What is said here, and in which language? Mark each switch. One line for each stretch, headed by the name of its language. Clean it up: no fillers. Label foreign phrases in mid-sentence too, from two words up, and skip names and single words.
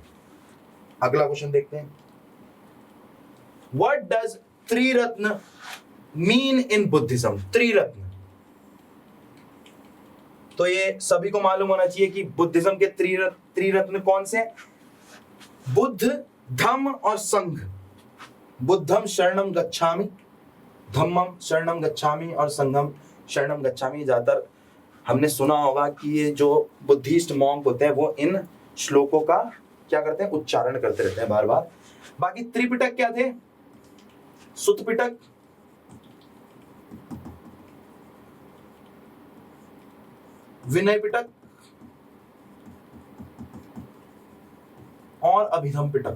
Hindi: अगला क्वेश्चन देखते हैं,
English: what does triratna mean in Buddhism?
Hindi: त्रिरत्न, तो ये सभी को मालूम होना चाहिए कि बुद्धिज्म के त्रिरत्न कौन से? बुद्ध, धम्म और संघ।
Pali: बुद्धम शरणम गच्छामि, धम्मम शरणम गच्छामि और संघम शरणम गच्छामि।
Hindi: ज्यादातर हमने सुना होगा कि ये जो बुद्धिस्ट मॉन्क होते हैं वो इन श्लोकों का क्या करते हैं? उच्चारण करते रहते हैं बार बार। बाकी त्रिपिटक क्या थे? सुत्त पिटक, विनय पिटक और अभिधम पिटक।